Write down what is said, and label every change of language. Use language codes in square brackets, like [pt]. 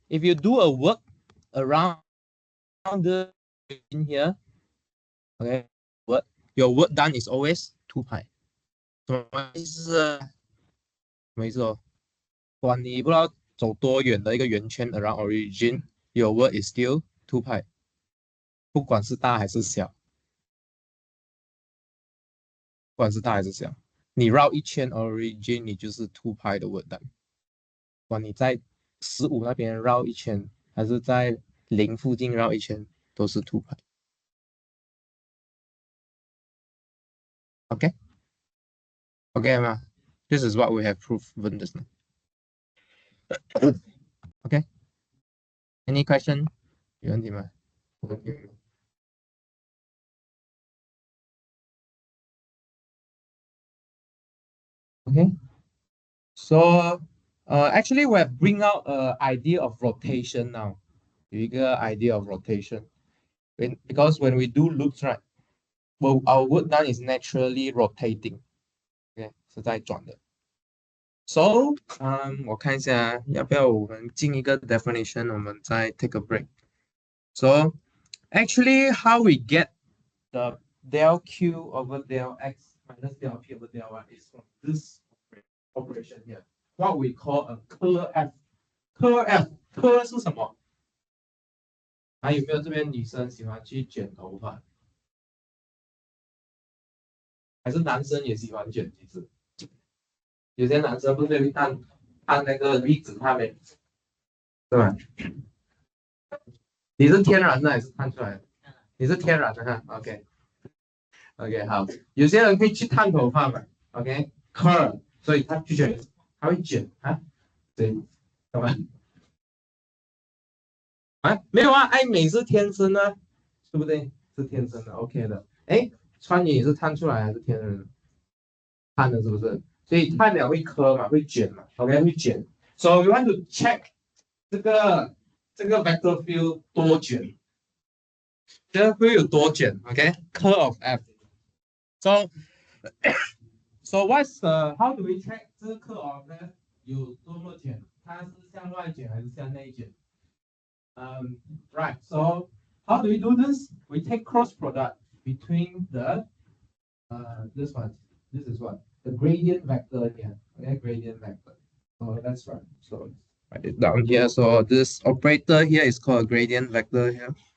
[en] If you do a work around the in here, okay, your work done is always 2 pi. [zh] 什么意思啊？什么意思哦？不管你不知道走多远的一个圆圈 around origin, your work is still 2 pi. 不管是大还是小，不管是大还是小，你绕一圈 origin 你就是2 pi 的 work done。不管你在15那边绕一圈，还是在0附近绕一圈，都是2 pi。 OK， OK 吗？ [en] This is what we have proven just now. OK， any question？有问题吗？ Okay. So actually we have bring out an idea of rotation now. 有一个 idea of rotation. Because when we do loops, right, well, our wood done is naturally rotating. [zh] Okay, 是在转的。 So, 我看一下要不要我们进一个 definition，我们再 take a break. [en] So, actually, how we get the del Q over del X minus del P over del Y is from this operation here, what we call a curl F. [zh] curl F, curl 是什么？还有没有这边女生喜欢去卷头发？还是男生也喜欢卷？其实有些男生不是会按那个离子烫的，对吧？你是天然的还是烫出来的？你是天然的哈 ，OK， 好。有些人会去烫头发嘛 ，OK，curl，所以他去卷，他会卷啊，对，懂吗？啊，没有啊，爱美是天生的，对不对？是天生的 ，OK 的。哎，川也是烫出来还是天然的？烫的是不是？所以烫了会磕嘛，会卷嘛 ，OK， 会卷。 So we want to check 这个 vector field 多卷，这个会有多卷 ，OK，curl of F。 [en] So what's how do we check 这个 curl of F 有多么卷？ [zh] 它是向外卷还是向内卷？Right. [en] So how do we do this? We take cross product between the this one. This is what the gradient vector here. Okay, gradient vector. Oh, that's right. So write it down here. So this operator here is called gradient vector here.